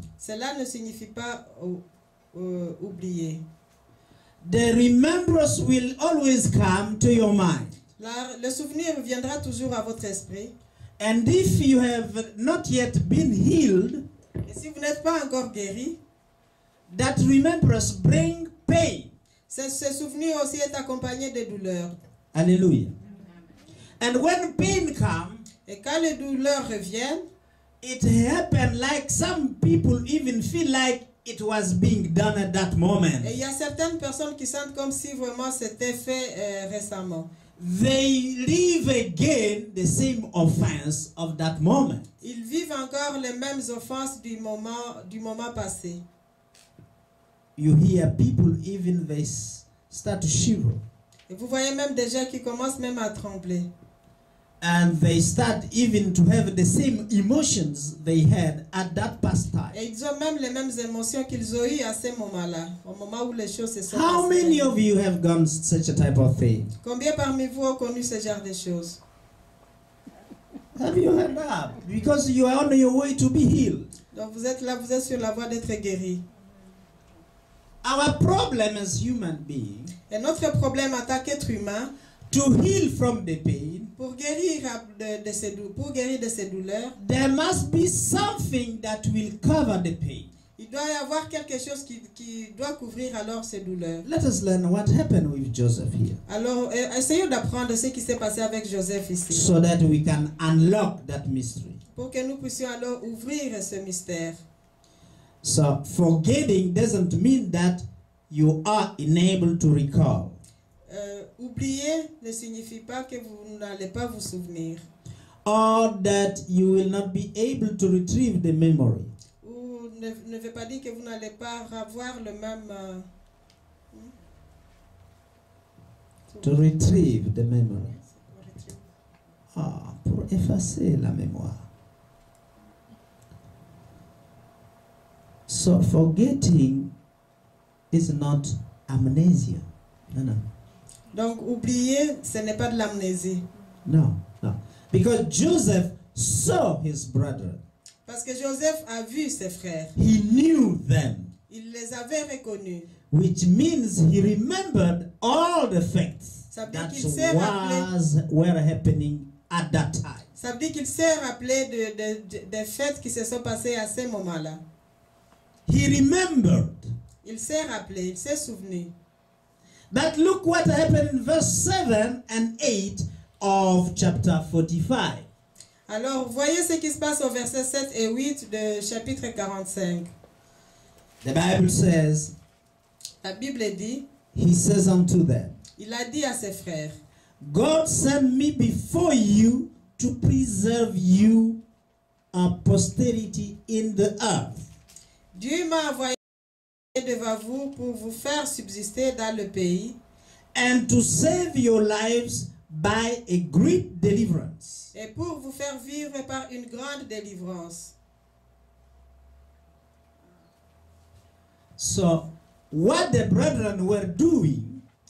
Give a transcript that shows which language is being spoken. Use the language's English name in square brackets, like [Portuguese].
[French] Cela ne signifie pas oublier. [English] The remembrance will always come to your mind. [French] Le souvenir viendra toujours à votre esprit. [English] And if you have not yet been healed, [French] Et si vous n'êtes pas encore guéri, [English] that remembrance bring pain. [French] ce souvenir aussi est accompagné de douleurs. [English] Hallelujah. And when pain comes, [French] Et quand les douleurs reviennent, [English] it happens like some people even feel like it was being done at that moment. [French] et il y a certaines personnes qui sentent comme si vraiment c'était fait récemment. [English] they live again the same offense of that moment. [French] Ils vivent encore les mêmes offenses du moment passé. [English] You hear people even they start to shiver. [French] Et vous voyez même des gens qui commencent même à trembler. [English] And they start even to have the same emotions they had at that past time. [French] Et ils ont même les mêmes émotions qu'ils ont eues à ce moment-là, au moment où les choses se sont [English] How [French] passées. [English] many of you have gone such a type of thing? [French] Combien parmi vous ont connu ce genre de choses? [English] Have you heard that? Because you are on your way to be healed. [French] Donc vous êtes là, vous êtes sur la voie d'être guéri. [English] Our problem as human beings, [French] Et notre problème en tant qu'être humain, [English] to heal from the pain, [French] pour guérir de ces douleurs, [English] there must be something that will cover the pain. [French] il doit y avoir quelque chose qui doit couvrir alors ces douleurs. [English] Let us learn what happened with Joseph here, [French] Alors, essayons d'apprendre ce qui s'est passé avec Joseph ici, [English] so that we can unlock that mystery. [French] pour que nous puissions alors ouvrir ce mystère. [English] So forgetting doesn't mean that you are unable to recall. [French] Oublier ne signifie pas que vous n'allez pas vous souvenir. [English] Or that you will not be able to retrieve the memory. [French] Ou ne veut pas dire que vous n'allez pas avoir le même... [English] To retrieve the memory. [French] Ah, pour effacer la mémoire. [English] So forgetting is not amnesia. No, no. [French] Donc oublier, ce n'est pas de l'amnésie. [English] No, no. Because Joseph saw his brother. [French] Parce que Joseph a vu ses frères. [English] He knew them. [French] Il les avait reconnus. [English] Which means he remembered all the facts [French] Ça veut dire [English] that [French] qu'il s'est rappelé. [English] were happening at that time. [French] Ça veut dire qu'il s'est rappelé des faits qui se sont passés à ce moment-là. [English] He remembered. [French] Il s'est rappelé, il s'est souvenu. [English] But look what happened in verse 7 and 8 of chapter 45. [French] Alors, voyez ce qui se passe au verset 7 et 8 de chapitre 45. [English] The Bible says, [French] La Bible dit, [English] he says unto them, [French] il a dit à ses frères, [English] God sent me before you to preserve you a posterity in the earth. [French] Dieu m'a envoyé devant vous pour vous faire subsister dans le pays [English] and to save your lives by a great deliverance. [French] et pour vous faire vivre par une grande délivrance. [English] So, what the brethren were doing